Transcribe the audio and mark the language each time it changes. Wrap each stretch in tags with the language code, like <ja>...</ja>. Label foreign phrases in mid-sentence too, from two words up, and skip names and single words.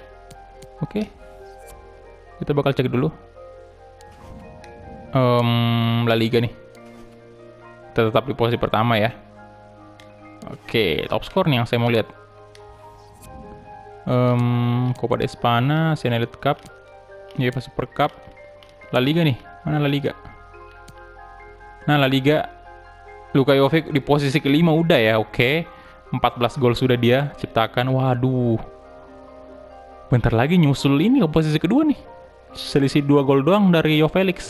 <id>Oke. Kita bakal cek dulu. La Liga nih. Kita tetap di posisi pertama ya. Oke,</id> <en>top score</en> <id>nih yang saya mau lihat. Copa de España, Asian Elite Cup, UEFA Super Cup, La Liga nih. Mana La Liga? Nah, La Liga Luka Jovic di posisi kelima udah ya, oke. 14 gol sudah dia ciptakan. Waduh. bentar lagi nyusul ini ke posisi kedua nih. Selisih 2 gol doang dari Joao Felix.</id>